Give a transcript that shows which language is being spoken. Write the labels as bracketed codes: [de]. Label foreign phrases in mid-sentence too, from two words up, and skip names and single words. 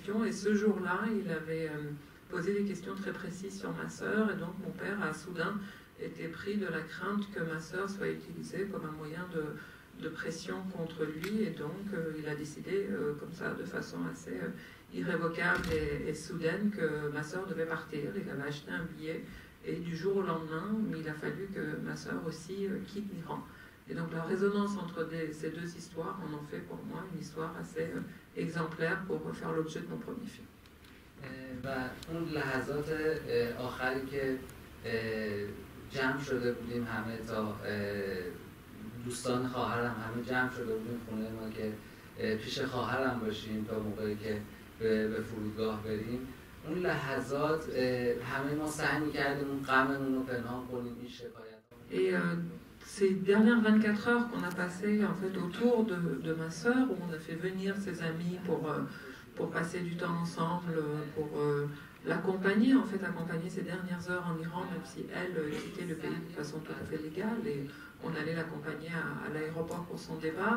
[fr] Et ce jour-là, il avait posé des questions très précises sur ma sœur, et donc mon père a soudain été pris de la crainte que ma sœur soit utilisée comme un moyen de pression contre lui, et donc il a décidé comme ça, de façon assez irrévocable et soudaine, que ma sœur devait partir. Il avait acheté un billet, et du jour au lendemain, il a fallu que ma sœur aussi quitte l'Iran. Et donc la résonance entre ces 2 histoires en ont fait pour moi une histoire assez exemplaire pour faire l'objet de mon premier film. [fa] و اون لحظات آخری که جمع شده بودیم همه، تا دوستان خواهرم همه جمع شده بودیم خونه ما که پیش خواهرم باشیم تا موقعی که به فرودگاه بریم، اون لحظات همه ما سعی می‌کردیم اون غممون رو پنهان کنیم، این شکایت. [fr] Et ces dernières 24 heures qu'on a passées en fait autour de ma sœur, où on a fait venir ses amis pour passer du temps ensemble, pour l'accompagner, en fait accompagner ces dernières heures en Iran, même si elle quittait le pays de façon tout à fait légale, et on allait l'accompagner à l'aéroport pour son départ.